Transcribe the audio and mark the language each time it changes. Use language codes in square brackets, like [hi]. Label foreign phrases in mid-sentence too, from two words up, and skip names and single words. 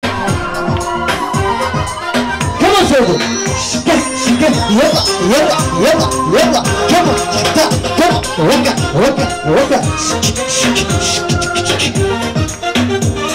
[en] Come on, Sogo. Shika, shika, [ar] yalla, yalla, yalla, yalla. [en] Come on, shika, come on. Waka, waka, waka. Shika, shika, shika, shika.